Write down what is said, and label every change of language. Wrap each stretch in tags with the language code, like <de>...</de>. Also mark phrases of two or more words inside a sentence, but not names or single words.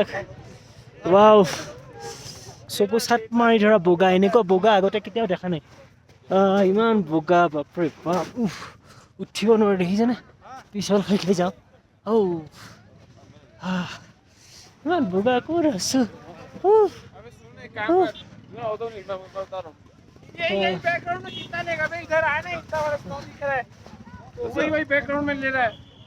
<as>ৱাও, চকু চাট মাৰি ধৰা বগা, এনেকুৱা বগা আগতে কেতিয়াও দেখা নাই। ইমান বগা, বাপৰে বাপ। উঠিব নোৱাৰে, দেখিছেনে? পিছল খাই যাওঁ। ইমান বগা ক'ত আছো।</as> <hi>बैकग्राउंड में कितना लेगा भाई? इधर आना, इतना बड़ा स्टॉप दिख रहा है। वही बैकग्राउंड में ले रहा है।</hi>